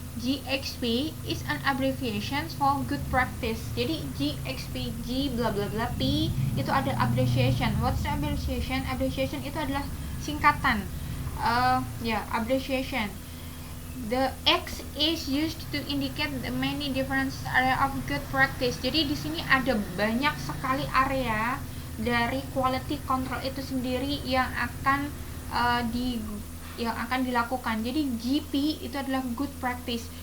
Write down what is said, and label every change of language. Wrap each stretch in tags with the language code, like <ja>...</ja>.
<en>GXP is an abbreviation for good practice.</en> <id>Jadi GXP, G bla bla bla, P itu ada abbreviation.</id> <en>What's the abbreviation?</en> <id>Abbreviation itu adalah singkatan.</id> <en>Abbreviation. The X is used to indicate the many different area of good practice.</en> <id>Jadi di sini ada banyak sekali area dari quality control itu sendiri yang akan dilakukan. Jadi GP itu adalah good practice.</id>